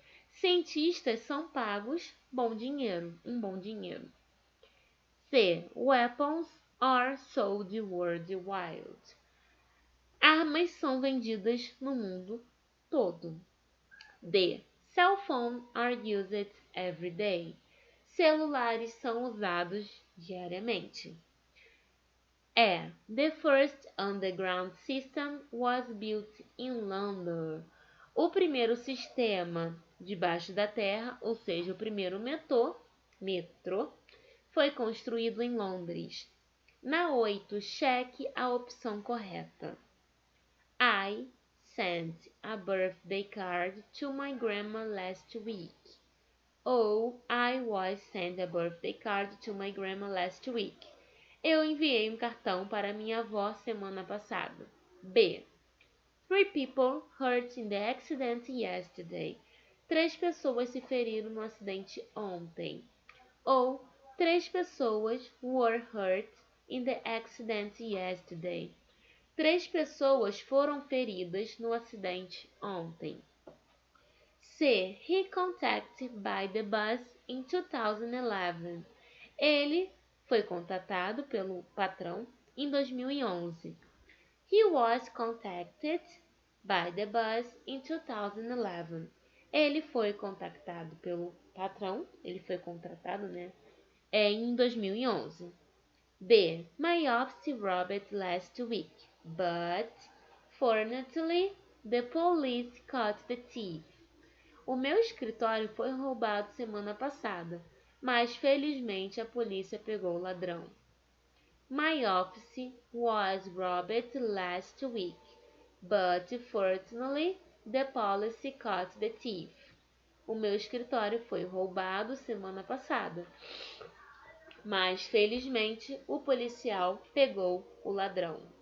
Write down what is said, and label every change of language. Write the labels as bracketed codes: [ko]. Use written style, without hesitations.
[pt] Cientistas são pagos um bom dinheiro. C. [en] Weapons are sold worldwide. [pt] Armas são vendidas no mundo todo. D. [en] Cell phones are used every day. [pt] Celulares são usados diariamente. E. [en] The first underground system was built in London. [pt] O primeiro sistema debaixo da terra, ou seja, o primeiro metrô, foi construído em Londres. Na 8, cheque a opção correta. [en] I sent a birthday card to my grandma last week. Ou I was sent a birthday card to my grandma last week. [pt] Eu enviei um cartão para minha avó semana passada. B. [en] 3 people hurt in the accident yesterday. [pt] 3 pessoas se feriram no acidente ontem. Ou 3 pessoas [en] were hurt in the accident yesterday. [pt] 3 pessoas foram feridas no acidente ontem. C. [en] He contacted by the bus in 2011. [pt] Ele foi contatado pelo patrão em 2011. [en] He was contacted by the bus in 2011. [pt] Ele foi contactado pelo patrão, ele foi contratado, em 2011. D. [en] My office robbed last week, but fortunately the police caught the thief. [pt] O meu escritório foi roubado semana passada, mas felizmente a polícia pegou o ladrão. [en] My office was robbed last week, but fortunately the police caught the thief. [pt] O meu escritório foi roubado semana passada, mas felizmente o policial pegou o ladrão.